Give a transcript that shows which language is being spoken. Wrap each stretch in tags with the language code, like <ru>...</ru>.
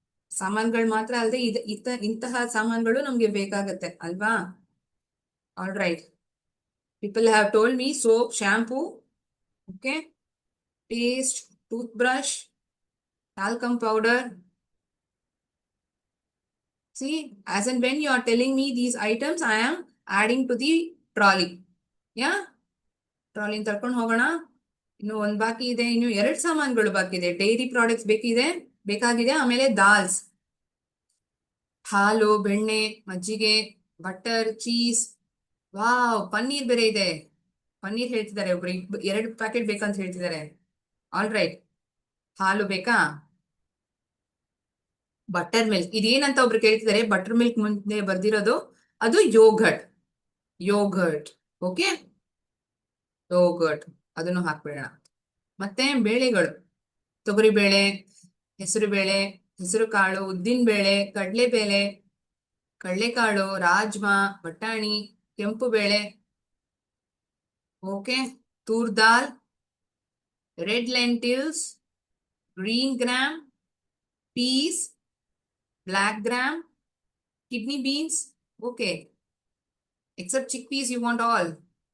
<kn>ಸಾಮಾನ್ಗಳು ಮಾತ್ರ ಅಲ್ಲದೆ ಇಂತಹ ಸಾಮಾನ್ಗಳು ನಮ್ಗೆ ಬೇಕಾಗತ್ತೆ ಅಲ್ವಾ? All right.</kn> <en>People have told me soap, shampoo, okay, paste, toothbrush, talcum powder. See, as and when you are telling me these items, I am adding to the trolley.</en> <kn>Yeah? Trolley ತಳ್ಕೊಂಡು ಹೋಗೋಣ. ಇನ್ನು ಒಂದ್ ಬಾಕಿ ಇದೆ, ಇನ್ನು 2 ಸಾಮಾನುಗಳು ಬಾಕಿ ಇದೆ. Dairy products ಬೇಕಾಗಿದೆ. ಆಮೇಲೆ ದಾಲ್ಸ್, ಹಾಲು, ಬೆಣ್ಣೆ, ಮಜ್ಜಿಗೆ, ಬಟರ್, ಚೀಸ್. ವಾವ್, ಪನ್ನೀರ್ ಬೇರೆ ಇದೆ. ಪನ್ನೀರ್ ಹೇಳ್ತಿದ್ದಾರೆ ಒಬ್ರು, 2 ಪ್ಯಾಕೆಟ್ ಬೇಕಂತ ಹೇಳ್ತಿದ್ದಾರೆ. All right. ಹಾಲು ಬೇಕಾ? ಬಟರ್ ಮಿಲ್ಕ್, ಇದೇನಂತ ಒಬ್ರು ಕೇಳ್ತಿದ್ದಾರೆ. ಬಟರ್ ಮಿಲ್ಕ್ ಮುಂದೆ ಬರ್ದಿರೋದು ಅದು ಯೋಗರ್ಟ್. ಓಕೆ, ಯೋಗರ್ಟ್ ಅದನ್ನು ಹಾಕ್ಬಿಡೋಣ. ಮತ್ತೆ ಬೇಳೆಗಳು, ತೊಗರಿ ಬೇಳೆ, ಹೆಸರು ಬೇಳೆ, ಹೆಸರು ಕಾಳು, ಉದ್ದಿನ ಬೇಳೆ, ಕಡಲೆಬೇಳೆ, ಕಡಲೆಕಾಳು, ರಾಜ್ಮಾ, ಬಟಾಣಿ, ಕೆಂಪು ಬೇಳೆ, okay, toor dal, red lentils, green gram, piece, black gram, kidney beans.</kn> <en>Okay, except chickpeas you want all.</en>